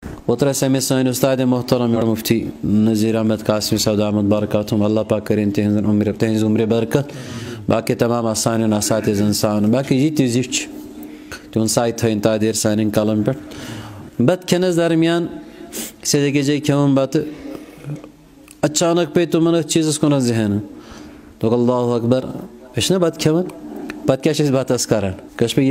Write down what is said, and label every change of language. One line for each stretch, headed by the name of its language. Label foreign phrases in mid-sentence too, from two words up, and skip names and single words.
Kashmiri: اوتر سمے سٲنۍ اُستاد محترم مفتی نذیر احمد قاسمی صاحب
Arabic: دامت برکاتہم
Kashmiri: اللہ پاک کٔرِنۍ تِہنٛز عمرِ برکت باقی تمام سانٮ۪ن اساتذن سان باقی یہِ تہِ زِٹھ چھِ تِہُنٛد سایہِ تھٲیِن تادیر سانٮ۪ن کلن پٮ۪ٹھ بتہٕ کھٮ۪نس درمیان أسۍ ٲسۍ أکِس جایہِ کھٮ۪وان بتہٕ اچانک پیٚیہِ تِمن أتھۍ چیٖزس کُن ذہن دوٚپُکھ
Arabic: اللہ اکبر
Kashmiri: أسۍ چھِنہ بتہٕ کھٮ۪وان پتہٕ کیٛاہ چھِ أسۍ بتس کران کٲنٛسہِ پہ